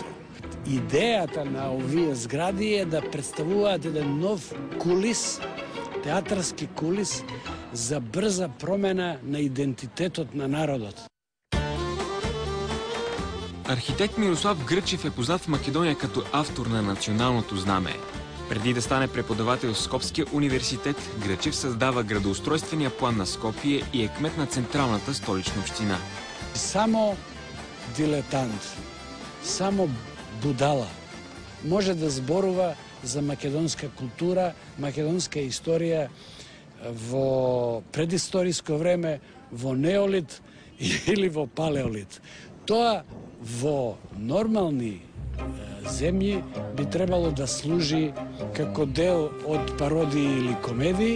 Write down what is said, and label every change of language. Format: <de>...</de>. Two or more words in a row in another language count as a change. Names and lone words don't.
<mk>Идејата на овие згради е да представуваат еден нов кулис, театарски кулис за брза промена на идентитетот на народот.</mk> <bg>Архитект Мирослав Грчев е познат в Македония като автор на националното знаме. Преди да стане преподавател в Скопския университет, Грчев създава градоустройствения план на Скопие и е кмет на централната столична община.</bg> <mk>Само дилетант, само будала може да зборува за македонска култура, македонска историја во предисториско време, во неолит или во палеолит. Тоа во нормални земји би требало да служи како дел од пародии или комедии.</mk>